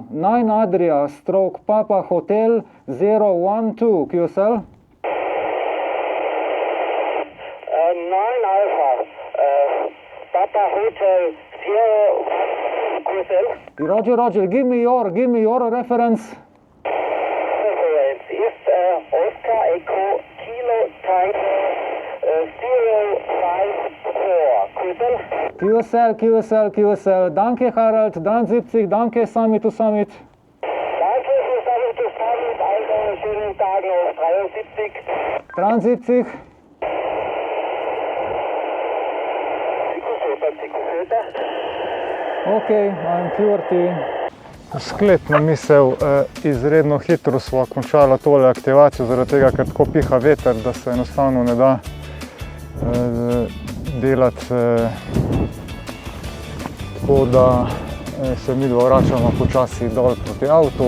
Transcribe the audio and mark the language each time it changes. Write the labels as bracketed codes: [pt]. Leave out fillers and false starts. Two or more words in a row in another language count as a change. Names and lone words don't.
[en] 9 Adria, stroke Papa Hotel 012. QSL? 9 Alpha Papa Hotel 0 QSL. Roger, give me your reference. Reference is Oscar Echo Kilo Tango 054 QSL. [de] QSL. Danke Harald, 73, danke Summit to Summit. Danke für Summit to Summit, also schönen Tag noch, 73. 73. Psikuseta. [en] Ok, I'm QRT. [sl] Sklepna misel, izredno hitro sva končala tole aktivacijo, zaradi tega, ker tako piha veter, da se enostavno ne da delati tako, da se midva vračamo počasi dol proti avtu.